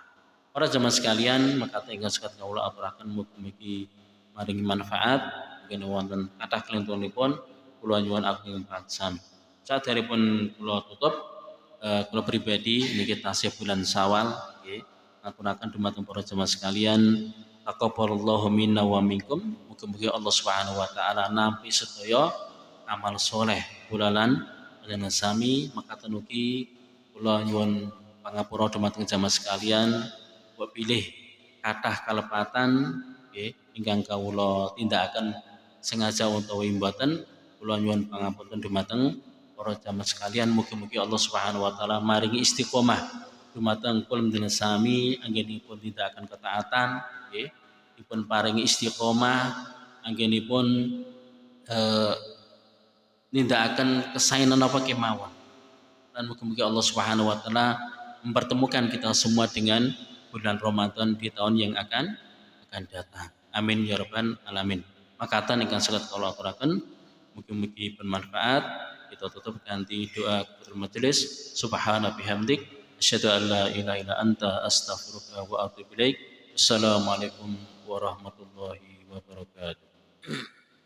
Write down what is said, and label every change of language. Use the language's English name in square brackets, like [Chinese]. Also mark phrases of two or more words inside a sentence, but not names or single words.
[Javanese] Para jemaah sekalian, maka ingkang saged kula aturaken mugi-mugi maringi manfaat mungkin wonten kathah kelintunipun kula nyuwun ageng patsam. Saderepun kula tutup kula pribadi niki tasih bulan Syawal nggih ngaturaken dumateng para jemaah sekalian [Arabic] تقبل الله منا ومنكم. [Javanese] Mugi-mugi Allah [Arabic] سبحانه وتعالى [Javanese] nampi sedaya amal soleh kulalan panjenengan sami makaten ugi kula nyuwun pangapura dumateng jemaah sekalian mbok pilih kathah kalepatan nggih ingkang kawula tindakaken sengaja utawi mboten kula nyuwun pangapunten dumateng para jamaah sekalian. Mugi-mugi Allah [Arabic] سبحانه وتعالى [Javanese] maringi istiqomah dumateng kula panjenengan sami anggenipun tindakaken ketaatan nggih dipun paringi istiqomah anggenipun nindakaken kesaenan apa kemawon. [Indonesian] Dan mugi-mugi Allah [Arabic] سبحانه وتعالى [Indonesian] mempertemukan kita semua dengan bulan Ramadan di tahun yang akan datang. [Arabic] آمين يا رب العالمين. [Javanese] Makatan ingkang saged kula aturaken mugi-mugi bermanfaat. Kita tutup kanthi doa [Arabic] كفارة المجلس. سبحانك وبحمدك أشهد أن لا إله إلا أنت أستغفرك وأتوب إليك. السلام عليكم ورحمة الله وبركاته.